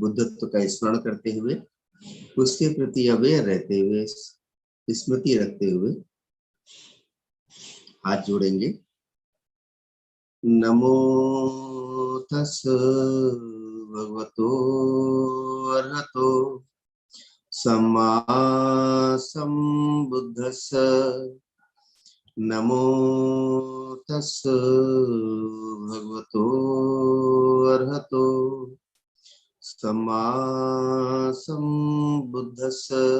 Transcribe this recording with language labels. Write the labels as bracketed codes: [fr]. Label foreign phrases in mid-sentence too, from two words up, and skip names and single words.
[hi] बुद्धत्व का स्मरण करते हुए, उसके प्रति अवेयर रहते हुए, स्मृति रखते हुए हाथ जोड़ेंगे। [pi] नमो तस् भगवतो अरहतो सम्मा संबुद्धस्स। नमो तस् भगवतो अरहतो सम्मा संबुद्धस्स।